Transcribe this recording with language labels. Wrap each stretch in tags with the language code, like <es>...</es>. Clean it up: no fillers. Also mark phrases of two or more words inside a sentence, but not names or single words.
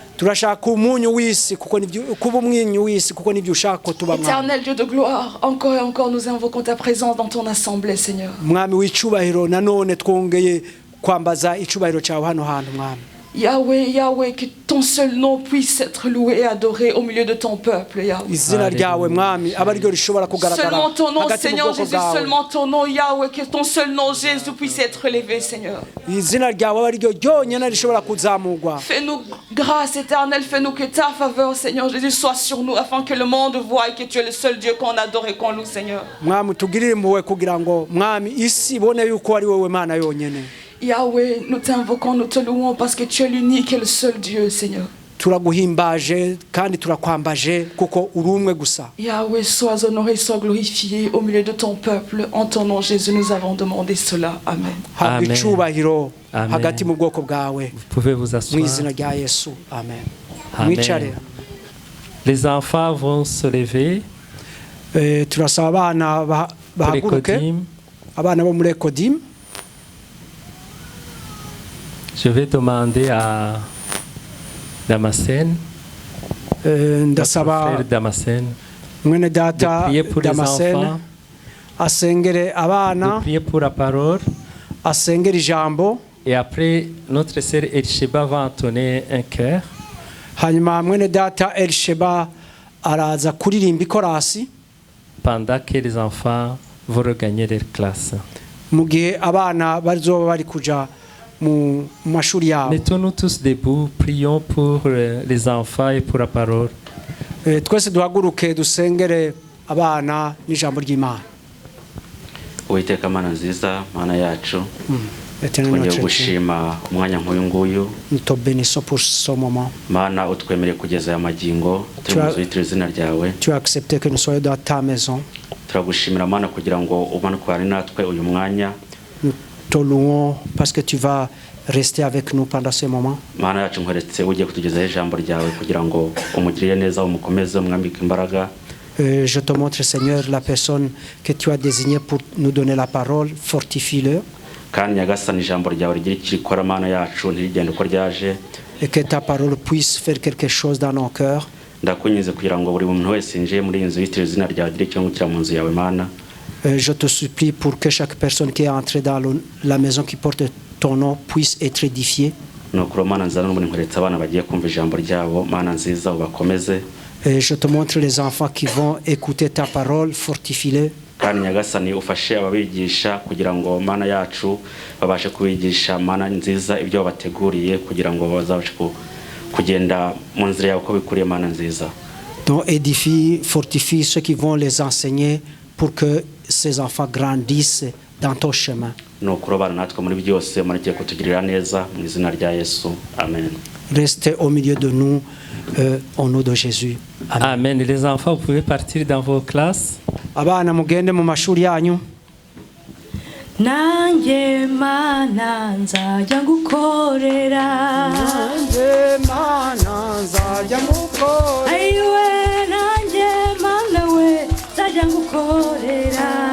<fr>Éternel Dieu de gloire, encore et encore nous invoquons ta présence dans ton assemblée, Seigneur. Yahweh, Yahweh, que ton seul nom puisse être loué et adoré au milieu de ton peuple, Yahweh.</fr> <rw>izina ryawe mwami aba ariryo rishobora kugaragara</rw> <fr>Seulement ton nom,</fr> <rw>hagati mu</rw> <fr>Seigneur</fr> <rw>bwoko</rw> <fr>Jésus,</fr> <rw>bwawe</rw> <fr>seulement ton nom, Yahweh, que ton seul nom, Jésus, puisse être élevé, Seigneur.</fr> <rw>izina ryawe aba ariryo ryonyine rishobora kuzamurwa.</rw> <fr>Fais-nous grâce éternelle, fais-nous que ta faveur, Seigneur Jésus, soit sur nous, afin que le monde voie que tu es le seul Dieu qu'on adore et qu'on loue, Seigneur.</fr> <rw>mwami tugirire impuhwe kugira ngo mwami isi ibone yuko ari wowe mana yonyine.</rw> <fr>Yahweh, nous t'invoquons, nous te louons parce que tu es l'unique et le seul Dieu, Seigneur.</fr> <rw>turaguhimbaje kandi turakwambaje kuko uri umwe gusa.</rw> <fr>Yahweh, sois honoré, sois glorifié au milieu de ton peuple. En ton nom, Jésus, nous avons demandé cela. Amen.</fr> <rw>habwa Amen. icubahiro Amen. hagati mu bwoko bwawe</rw> <fr>Vous pouvez vous</fr> <rw>mu</rw> <fr>asseoir.</fr> <rw>izina rya yesu amen. Amen. mwicare.</rw> <fr>Les enfants vont se lever.</fr> <rw>Turasaba abana</rw> <fr>Pour les</fr> <rw>bahaguruke, Kodim, abana bo muri ekodim.</rw> <fr>je vais demander à Damascène, notre</fr> <rw>Ndasaba</rw> <fr>frère Damascène,</fr> <rw>mwene</rw> <fr>de</fr> <rw>data</rw> <fr>prier pour les</fr> <rw>Damascene</rw> <fr>enfants,</fr> <rw>asengere</rw> <fr>de</fr> <rw>abana,</rw> <fr>prier pour la parole.</fr> <rw>asengere ijambo.</rw> <fr>Et après, notre sœur Elsheba va entonner un chœur.</fr> <rw>Hanyuma mwene data Elsheba araza kuririmba ikorasi</rw> <fr>Pendant que les enfants vont regagner leur classe.</fr> <rw>mu gihe abana bazoba bari kuja mu mashuri yabo.</rw> <fr>Mettons-nous tous debout, prions pour les enfants et pour la parole.</fr> <rw>Twese duhaguruke dusengere abana n'ijambo ry'Imana. Uwiteka Mana nziza, Mana yacu,</rw> <fr>Éternel</fr> <rw>twongeye</rw> <fr>notre Dieu,</fr> <rw>gushima umwanya nk'uyu nguyu.</rw> <fr>nous te bénissons pour ce moment.</fr> <rw>Mana utwemereye kugeza aya magingo turi mu nzu yitiriwe izina ryawe.</rw> <fr>Tu as accepté que nous soyons dans ta maison.</fr> <rw>Turagushimira Mana kugira ngo umanukwane natwe uyu mwanya.</rw> <fr>Nous te louons parce que tu vas rester avec nous pendant ce moment.</fr> <rw>Mana yacu nkweretse ugiye kutugezaho ijambo ryawe kugira ngo umugirire neza, umukomeze, umwambike imbaraga.</rw> <fr>Je te montre, Seigneur, la personne que tu as désignée pour nous donner la parole. Fortifie-le.</fr> <rw>Kandi nyagasani ijambo ryawe rigira icyo rikora Mana yacu, ntirigende uko ryaje.</rw> <fr>Et que ta parole puisse faire quelque chose dans nos cœurs.</fr> <rw>Ndakunyuze kugira ngo buri muntu wese yinjiye muri iyi nzu yitiriwe izina ryawe agire icyo yungukira mu nzu yawe Mana.</rw> <fr>Je te supplie pour que chaque personne qui est entrée dans la maison qui porte ton nom puisse être édifiée.</fr> <rw>Nukuri Mana nziza n'ubundi nkweretse abana bagiye kumva ijambo ryabo, Mana nziza ubakomeze.</rw> <fr>Et je te montre les enfants qui vont écouter ta parole, fortifie-les.</fr> <rw>Kandi nyagasani ufashe ababigisha kugira ngo Mana yacu babashe kubigisha Mana nziza ibyo bateguriye kugira ngo bazabashe kugenda mu nzira yawe uko bikuriye Mana nziza.</rw> <fr>Donc édifie, fortifie ceux qui vont les enseigner pour que ces enfants grandissent dans ton chemin.</fr> <rw>Nukuri abana natwe muri byose muragiye kutugirira neza mu izina rya Yesu. Amen.</rw> <fr>Restez au milieu de nous au nom de Jésus. Amen. Amen. Les enfants, vous pouvez partir dans vos classes.</fr> <rw>Abana mugende mu mashuri yanyu. Nanjye Mana nzajya ngukorera. Nanjye Mana nzajya ngukorera. Ayiwe nanjye Mana we nzajya ngukorera.</rw>